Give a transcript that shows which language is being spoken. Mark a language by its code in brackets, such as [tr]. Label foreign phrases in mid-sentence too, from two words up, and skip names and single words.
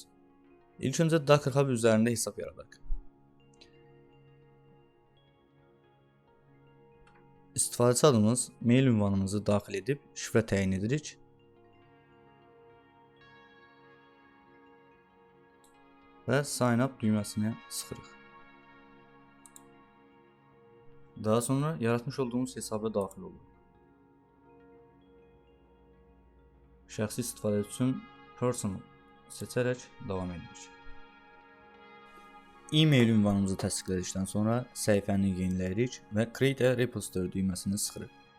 [az] İlk öncə Docker Hub üzərində hesab yaradaq. İstifadəçi adımız, mail ünvanımızı daxil edib şifrə təyin edirik. Və [en] sign up [az] düyməsini sıxırıq. Daha sonra yaratmış olduğumuz hesaba daxil oluruq. Şəxsi istifadə üçün personal seçərək davam edirik. E-mail ünvanımızı təsdiqlədikdən sonra səhifəni yeniləyirik və [en] Create a Repository [az] düyməsini sıxırıq.